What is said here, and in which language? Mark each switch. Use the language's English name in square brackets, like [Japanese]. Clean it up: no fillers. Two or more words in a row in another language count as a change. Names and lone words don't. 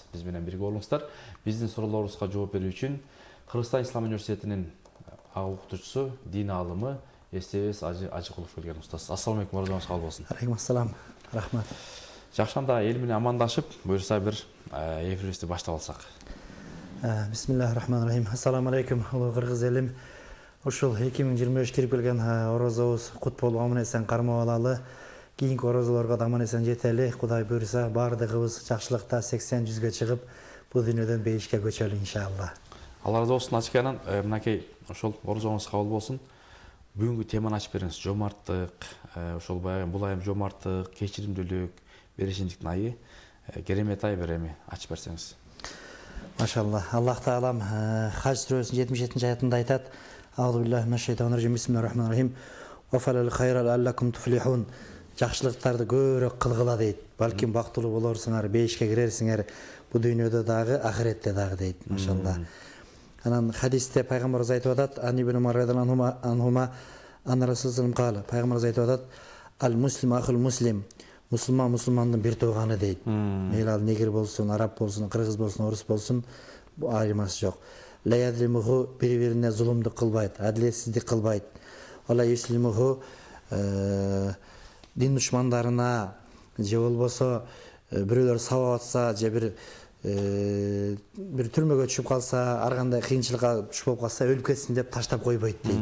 [Kyrgyz] Биз менен бирге болуңуздар. Биздин суроолорубузга жооп берүү үчүн Кыргызстан Ислам университетинин ага окутуучусу, дин аалымы СТС Ажыкулов келген устаз. [Arabic] السلام عليكم, [Kyrgyz] орозоңуз кабыл болсун. [Arabic] عليكم السلام. Рахмат. [Kyrgyz] Жакшанда эл менен амандашып, буюрса бир эфирибизди баштап алсак. [Arabic] بسم الله الرحمن الرحيم. السلام عليكم, [Kyrgyz] улуу кыргыз элим. Ушул 2025 кирип келген орозобуз кут болуп аман эсен кармап алалы. Кийинки орозолорго да аман эсен жетели. Кудай буйрса, бардыгыбыз жакшылыкта 80-100ге чыгып, бул дүйнөдөн бейишке көчөлү иншалла. Алла разы болсун ачыканан, мынакей ошол орозоңуз кабыл болсун. Бүгүнкү теманы ачып бериңиз. Жомарттык, ошол баягы бул айым жомарттык, кечиримдүүлүк, беришимдиктин айы. Керемет ай береми ачып берсеңиз. Машалла. Аллах таалам Хаж сүрөсүнүн 77-аятында айтат: [Arabic] أعوذ بالله من الشيطان الرجيم. بسم الله الرحمن الرحيم وافعلوا الخير لعلكم تفلحون. [Kyrgyz] Жакшылыктарды көбүрөөк кылгыла дейт. Балким бактылуу болорсуңар, бейишке кирерсиңер. Бу дүйнөдө дагы, ахиретте дагы дейт. Машалла. Анан хадисте пайгамбарыбыз айтып атат: [Arabic] عن ابن عمر رضي الله عنهما أن رسول الله قال. [Kyrgyz] Пайгамбарыбыз айтып атат: [Arabic] المسلم أخو المسلم. [Kyrgyz] Мусулман мусулмандын бир тууганы дейт. Мейли ал негр болсун, араб болсун, кыргыз болсун, орус болсун, бу айырмасы жок. [Arabic] لا يظلمه, [Kyrgyz] бири-бирине зулумдук кылбайт, адилетсиздик кылбайт. [Arabic] ولا يسلمه, [Kyrgyz] дин душмандарына же болбосо бирөөлөр сабап атса, же бир түрмөгө түшүп калса, ар кандай кыйынчылыкка түшүп болуп калса, өлүп кетсин деп таштап койбойт дейт.